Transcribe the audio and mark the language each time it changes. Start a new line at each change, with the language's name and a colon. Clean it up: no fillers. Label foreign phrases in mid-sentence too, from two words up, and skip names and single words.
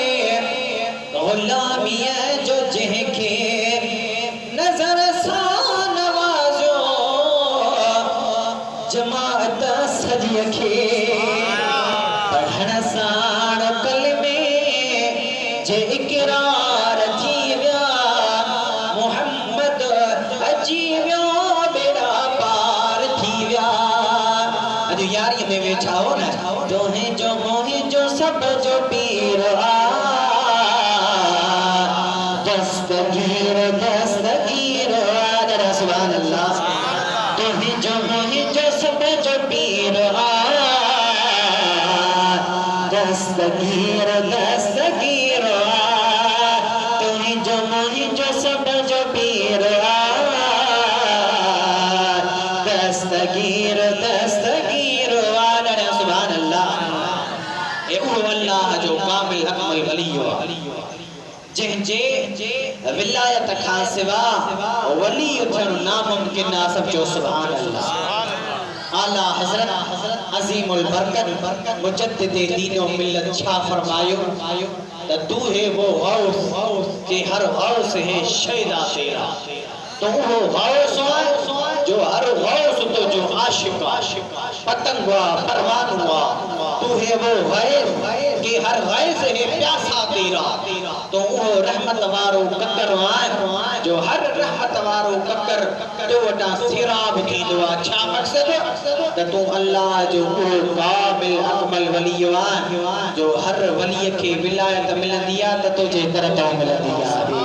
Sindhi: गुलामीअ जो जंहिंखे नज़र सां नवाज़ियो जमात सॼीअ खे पढ़ण साण कलमे जे इक़रार थी विया मोहम्मद अची वियो बेड़ा पार थी विया। अॼु यारीअ में वेठा हो न, तोहे जो मोहि जो सब जो पीर आ दस्तगीर दस्तगीर।
Arabic: سبحان الله.
Sindhi: तोहे जो मोहि जो सब जो पीर आ दस्तगीर दस्तगीर। तोहे जो मोहि जो सब जो पीर आ दस्तगीर दस्तगीर।
Arabic: سبحان الله.
Sindhi: ए वो अल्लाह जो कामिल अकमल वली हो जंहिंजे विलायत खां सिवा वली थियणु नामुमकिन आहे। सब जो
Arabic: سبحان الله.
Sindhi: आला हज़रत अज़ीमुल बरकत मुजद्दिद दीन व मिल्लत छा फरमायो त
Urdu: تو ہے وہ غوث کہ ہر غوث ہے شیدا تیرا.
Sindhi: तो वो गौस जो हर गौस तो जो आशिक पतंग हुआ परवान हुआ।
Urdu: تو ہے وہ غیث کہ ہر غیث ہے پیاسا تیرا.
Sindhi: तो वो रहमत वारो ककर जो हर रहमत वारो ककर तो वटा सिराब थींदो आहे। छा मक़सद त तू अल्लाह जो कामिल अकमल वली जो हर वली के विलायत मिलंदी आहे त तुझे तरह मिलंदी आहे।